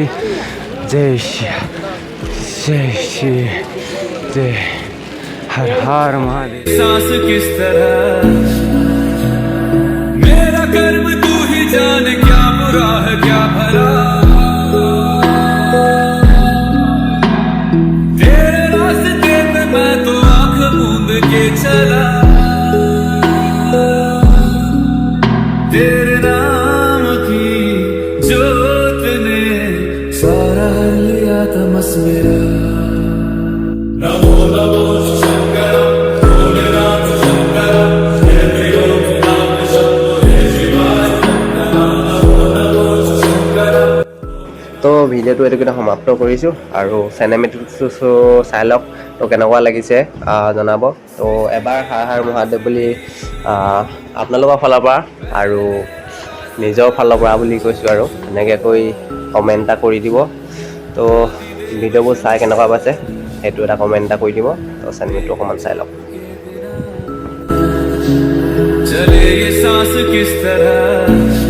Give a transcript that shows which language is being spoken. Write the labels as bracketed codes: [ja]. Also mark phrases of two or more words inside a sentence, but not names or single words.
[hi] जय श्री जय श्री जय हर हर महादेव। सांस किस तरह मेरा कर्म तू ही जाने, क्या बुरा है क्या भला, तेरे रास्ते पे मैं तो आंख मूंद के चला, तेरे नाम की जोत ने सारा लिया तमस मेरा। [as] তো ভিডিঅ'টো এইটোকে সমাপ্ত কৰিছোঁ আৰু চিনেমেটিকটো চাই লওক, তো কেনেকুৱা লাগিছে জনাব। তো এবাৰ হৰ হৰ মহাদেৱ বুলি আপোনালোকৰ ফালৰ পৰা আৰু নিজৰ ফালৰ পৰা বুলি কৈছোঁ, আৰু এনেকৈ কৈ কমেণ্ট এটা কৰি দিব। তো ভিডিঅ'বোৰ চাই কেনেকুৱা পাইছে সেইটো এটা কমেণ্ট এটা কৰি দিব। তো চেনেলটো অকণমান চাই লওক। [hi] चले ये सांस किस तरह